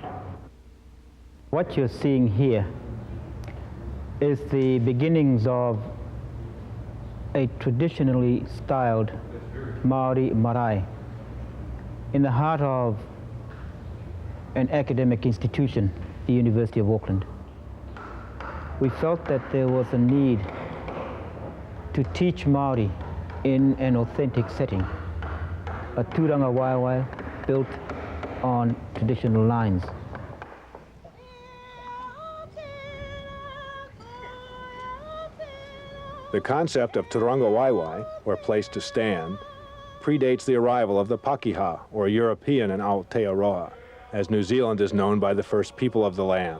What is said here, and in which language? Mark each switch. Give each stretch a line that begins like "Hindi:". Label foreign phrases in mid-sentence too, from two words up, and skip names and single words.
English: What you're seeing here is the beginnings of a traditionally styled Maori marae in the heart of an academic institution, the University of Auckland. We felt that there was a need to teach Maori in an authentic setting, a
Māori: tūranga waiwai
English: built on traditional lines. The concept of
Māori: Turanga Waiwai,
English: or place to stand, predates the arrival of the Pakeha, or European in Aotearoa, as New Zealand is known by the first people of the land.